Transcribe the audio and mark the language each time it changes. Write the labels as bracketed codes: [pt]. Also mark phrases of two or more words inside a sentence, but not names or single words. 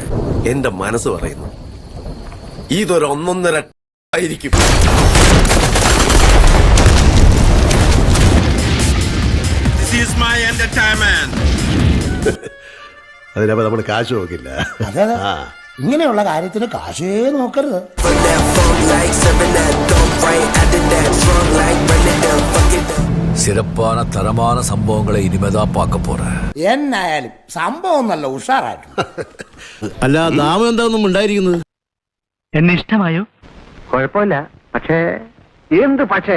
[ml] എന്റെ മനസ്സ് പറയുന്നു ഇതൊരു 1.5 ആയിരിക്കും. അതിനപ്പോ നമ്മൾ കാശ് നോക്കില്ല. ഇങ്ങനെയുള്ള കാര്യത്തിന് കാശേ നോക്കരുത്. [ta] சிறப்பான தரமான சம்பவங்களை இனிமேதான் பார்க்க போறேன். [ml] എന്നായാലും സംഭവം നല്ല ഉഷാറായിട്ടുണ്ട്. അല്ല, നാമം എന്താണെന്നും ഉണ്ടായിരിക്കുന്നത്. എന്നെ ഇഷ്ടമായോ? കുഴപ്പമില്ല. പക്ഷേ എന്ത് പക്ഷേ?